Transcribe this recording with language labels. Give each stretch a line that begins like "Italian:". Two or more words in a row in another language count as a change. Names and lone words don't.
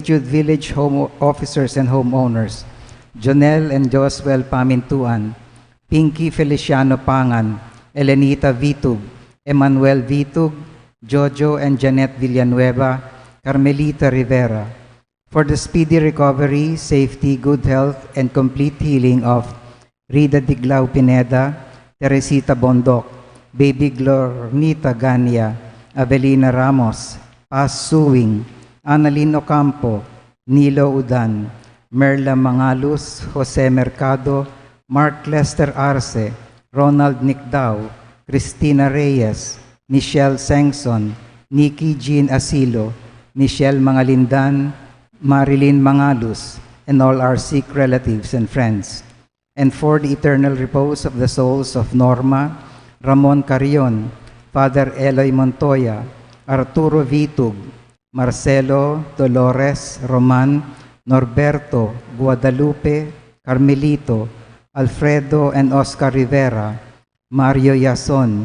English: Jude Village Home Officers and Homeowners, Jonel and Joswell Pamintuan, Pinky Feliciano Pangan, Elenita Vitug, Emmanuel Vitug, Jojo and Janet Villanueva, Carmelita Rivera, for the speedy recovery, safety, good health, and complete healing of Rida Diglao Pineda, Teresita Bondoc, Baby Glornita Gania, Avelina Ramos, Paz Suwing, Annalyn Ocampo, Nilo Udan, Merla Mangalus, Jose Mercado, Mark Lester Arce, Ronald Nicdao, Cristina Reyes, Michelle Sengson, Nikki Jean Asilo, Michelle Mangalindan, Marilyn Mangalus, and all our sick relatives and friends, and for the eternal repose of the souls of Norma, Ramon Carrion, Father Eloy Montoya, Arturo Vitug, Marcelo, Dolores, Roman, Norberto, Guadalupe, Carmelito, Alfredo and Oscar Rivera, Mario Yason,